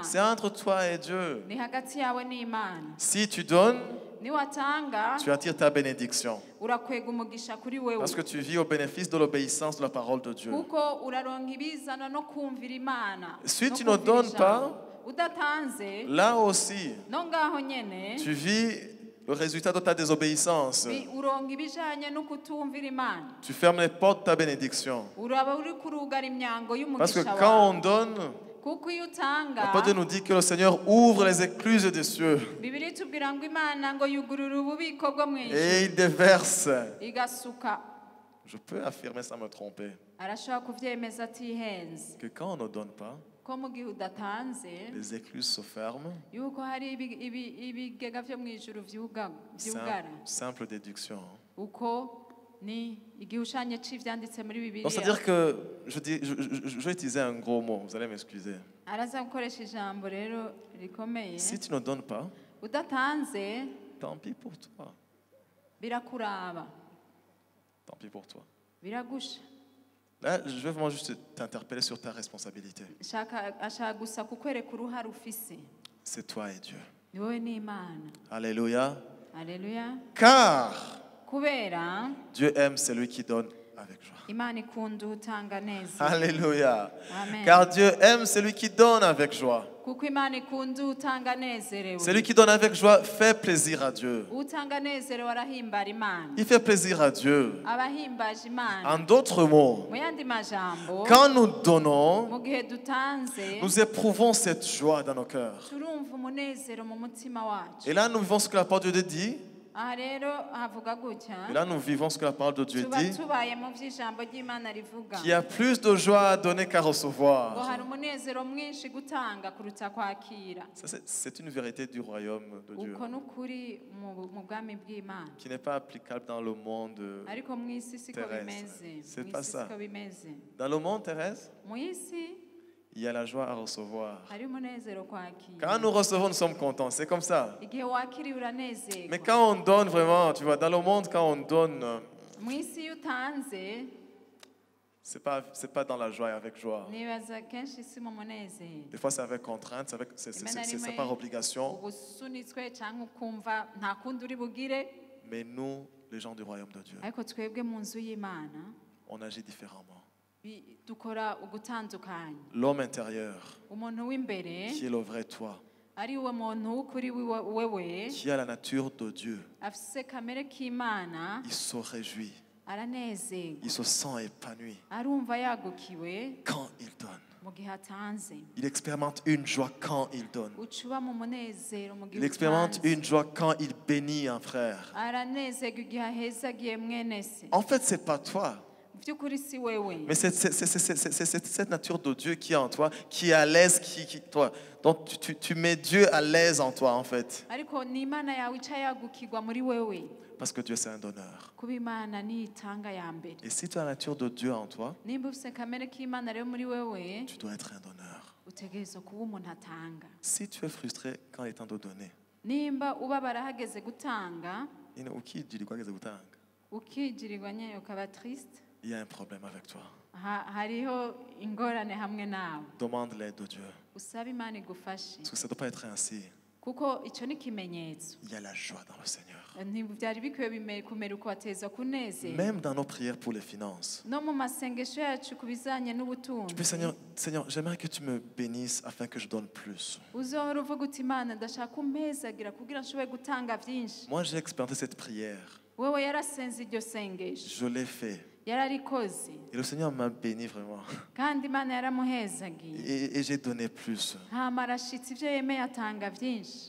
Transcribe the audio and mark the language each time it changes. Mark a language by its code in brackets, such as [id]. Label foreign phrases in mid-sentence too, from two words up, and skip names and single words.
[fr] C'est entre toi et Dieu. [rn] Ni hagati yawe n'Imana. [fr] Si tu donnes, [rn] Niwatanga [fr] tu attires ta bénédiction. [rn] urakwega umugisha kuri wewe. [fr] Parce que tu vis au bénéfice de l'obéissance de la parole de Dieu. [rn] Kuko uraronka ibizana no kumvira Imana. [fr] Si [rn] no [fr] tu ne [rn] kumvira [fr] donnes [rn] ijambo. [fr] pas, [rn] Udatanze [fr] là aussi, [rn] no ngaho nyene [fr] tu vis le résultat de ta désobéissance. [rn] uronka ibijanye no kutumvira Imana. [fr] Tu fermes les portes de ta bénédiction. [rn] Uraba uri kurugara imyango [fr] Parce que [rn] y'umugisha [fr] quand on [rn] wawe. [fr] donne, [rn] Kuko iyo [fr] la [rn] utanga [fr] parole de Dieu nous dit que le Seigneur ouvre les écluses des cieux [rn] Bibiliya itubwira ngo Imana ngo yugurura ububiko bwo mu [fr] et [rn] ijuru [fr] il déverse. [rn] igasuka. [fr] Je peux affirmer sans me tromper [rn] Arashobora kuvyemeza atihenze [fr] que quand on ne donne pas, [rn] ko mu gihe udatanze [fr] les écluses se ferment. [rn] yuko hari ibigega vyo mu ijuru vyugara. [fr] Simple déduction. [rn] Uko ni igishushanyo c'ivyanditse muri [fr] Donc, c'est-à-dire [rn] Bibiliya. [fr] que je vais utiliser un gros mot, vous allez m'excuser. [rn] Araza gukoresha ijambo rero rikomeye. [fr] Si tu ne donnes pas, [rn] Udatanze [fr] tant pis pour toi. [rn] birakuraba, [fr] Tant pis pour toi. [rn] biragusha. [fr] Là, je vais vraiment juste t'interpeller sur ta responsabilité. [rn] Ashaka gusa kukwereka uruhare ufise. [fr] C'est toi et Dieu. [rn] Ni wowe n'Imana. [fr] Alléluia. [rn] Haleluya. [fr] Car [rn] Kubera [fr] Dieu aime celui qui donne avec joie. [rn] Imana ikunda utanga neza. [fr] Alléluia. [rn] Amen. [fr] Car Dieu aime celui qui donne avec joie. [rn] Kuko Imana ikunda utanga nezerewe. [fr] Celui qui donne avec joie fait plaisir à Dieu. [rn] Utanga nezerewe arahimbara Imana. [fr] Il fait plaisir à Dieu. [rn] Abahimbaje Imana. [fr] En d'autres mots, [rn] Mu yandi majambo, [fr] quand nous donnons, [rn] mu gihe dutanze, [fr] nous éprouvons cette joie dans nos cœurs. [rn] turumva umunezero mu mutima wacu. [fr] Et là, nous vivons ce que la parole de Dieu dit. [rn] Aha rero havuga gutya. [fr] Et là, nous vivons ce que la parole de Dieu [rn] Tuba [fr] dit. [rn] tubaye mu vy'ijambo ry'Imana rivuga. [fr] Qu'il y a plus de joie à donner qu'à [rn] Ngo [fr] recevoir. [rn] hari umunezero mwinshi gutanga kuruta kwakira. [fr] Ça, c'est une vérité du royaume de Dieu [rn] Uko n'ukuri mu bwami bw'Imana. [fr] qui n'est pas applicable dans le monde. [rn] Ariko mu isi siko [fr] terrestre. [rn] bimeze. [fr] C'est [rn] Mu [fr] pas [rn] isi [fr] ça. [rn] siko bimeze. [fr] Dans le monde terrestre, [rn] Mu isi [fr] il y a la joie à recevoir. [rn] hari umunezero kwakira. [fr] Quand nous recevons, nous sommes contents. C'est comme ça. [rn] Igihe wakiriye uranezerwa. [fr] Mais quand on donne vraiment, tu vois, dans le monde, quand on donne, [rn] Mu isi iyo utanze [fr] c'est pas dans la joie et avec joie. [rn] nibaza kenshi si mu munezero. [fr] Des fois, c'est avec contrainte, c'est par obligation. [rn] Uba usunitswe cyangwa ukumva nta kundi uri bugire. [fr] Mais nous, les gens du royaume de Dieu, [rn] Ariko twebwe mu nzu y'Imana [fr] on agit différemment. [rn] dukora ugutandukanya. [fr] L'homme intérieur, [rn] Umuntu w'imbere [fr] qui est le vrai toi, [rn] ari uwo muntu w'ukuri wewe [fr] qui a la nature de Dieu, [rn] afise kamere k'Imana [fr] il se réjouit, [rn] aranezerwa, [fr] il se sent épanoui [rn] arumva yagukiwe [fr] quand il donne. [rn] mu gihe atanze. [fr] Il expérimente une joie quand il donne. [rn] Ucuba mu munezero mu gihe [fr] Il expérimente [rn] utanze. [fr] une joie quand il bénit un frère. [rn] Aranezerwa igihe ahezagiye mwene se. [fr] En fait, c'est pas toi, [rn] Mu by'ukuri si wewe. [fr] mais c'est cette nature de Dieu qui est en toi, qui est à l'aise, toi. Donc tu mets Dieu à l'aise en toi, en fait. [rn] Ariko ni Imana yawe ica yagukirwa muri wewe. [fr] Parce que Dieu, c'est un donneur. [rn] Kuba Imana niyo itanga ya mbere. [fr] Et si tu as la nature de Dieu en toi, [rn] Nimba ufise kamere k'Imana rero muri wewe, [fr] tu dois être un donneur. [rn] utegerezwa kuba umuntu atanga. [fr] Si tu es frustré quand il est temps de donner, [rn] Nimba ubabara hageze gutanga, ukigirirwa nyayo ukaba triste, [fr] il y a un problème avec toi. [rn] hariho ingorane hamwe nawe. [fr] Demande l'aide de Dieu. [rn] Usabe Imana igufashe. [fr] Parce que ça ne doit pas être ainsi. [rn] Kuko icyo ni ikimenyetso. [fr] Il y a la joie dans le Seigneur. [rn] Ntibyari bikwiye kumera uko wateza kunezera. [fr] Même dans nos prières pour les finances. [rn] No mu masengesho yacu ku bijanye [fr] Tu [rn] n'ubutunzi. [fr] peux, Seigneur, j'aimerais que tu me bénisses afin que je donne plus. [rn] Uzohora uvuga uti Imana ndashaka umpezagira kugira nshobore gutanga byinshi. [fr] Moi, j'ai expérimenté cette prière. [rn] Wewe yarasenze iryo sengesho. [fr] Je l'ai fait. [rn] Yararikoze. [fr] Et le Seigneur m'a béni vraiment. [rn] Kandi Imana yaramuhezagiye. [fr] Et j'ai donné plus. [rn] Hama arashitse ibyo yemeye atanga byinshi.